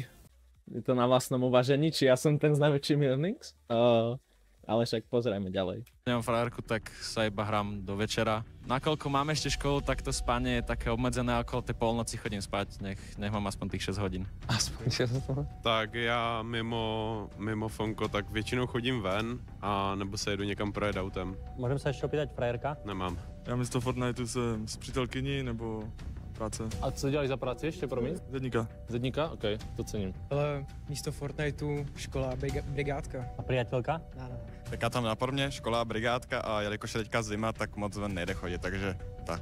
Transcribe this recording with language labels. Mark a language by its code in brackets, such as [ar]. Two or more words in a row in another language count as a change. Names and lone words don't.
[sk] Je to na vlastnom uvažení, či ja som ten s najväčšími earnings? Ale však pozrajme ďalej. Nemám frajerku, tak sa iba hrám do večera. Nakoľko mám ešte školu, tak to spanie je také obmedzené, okolo tej polnoci chodím spať, nech mám aspoň tých 6 hodín. Aspoň 6 hodín? [cs] Tak já mimo Fonko tak většinou chodím ven, a nebo se jedu někam projet autem. [sk] Môžem sa ešte opýtať, frajerka? Nemám. [cs] Já místo Fortniteu jsem s přítelkyní nebo práce. A co děláš za práci ještě, promiň? Zedníka. Zedníka? OK, to cením. Ale místo Fortniteu škola, brigádka. [sk] A priateľka? [cs] Ne. Tak já tam napadně, škola, brigádka a jelikož je teďka zima, tak moc ven nejde chodit, takže tak.